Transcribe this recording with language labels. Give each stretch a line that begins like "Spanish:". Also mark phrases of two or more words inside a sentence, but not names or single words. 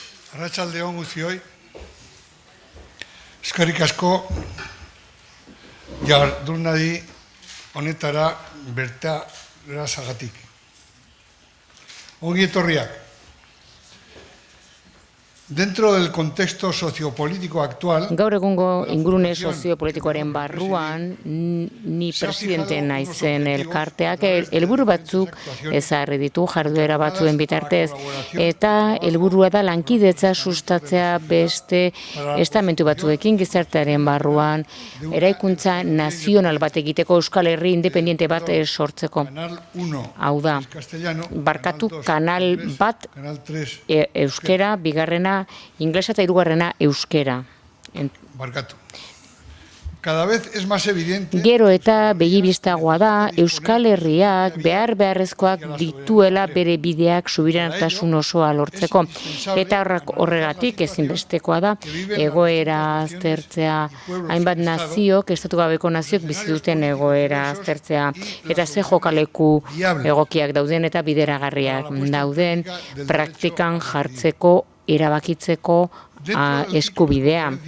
Basque: Arratsalde on guztioi. Eskerrik asko jardunaldi honetara bertarazagatik. Ongi etorriak.
Spanish: Dentro del contexto sociopolítico actual,
Basque: gaur egungo ingurune soziopolitikoaren barruan, ni presidente naizen elkarteak helburu batzuk ezarri ditu jarduera batzuen bitartez, eta helburua da lankidetza sustatzea beste estamentu batzuekin gizartearen barruan, eraikuntza nazional bat egiteko Euskal Herri independiente bat sortzeko. Hau da, barkatu kanal bat euskera, bigarrena inglesa eta hirugarrena euskera. Barkatu.
Spanish: Cada vez es más evidente.
Basque: Gero eta begibistagoa da Euskal Herriak beharrezkoak dituela bere bideak subiranotasun osoa lortzeko. Eta horregatik ezinbestekoa da egoera aztertzea, hainbat naziok, estatu gabeko naziok bizi duten egoera aztertzea, eta ze jokaleku egokiak dauden eta bideragarriak dauden praktikan jartzeko, erabakitzeko eskubidea.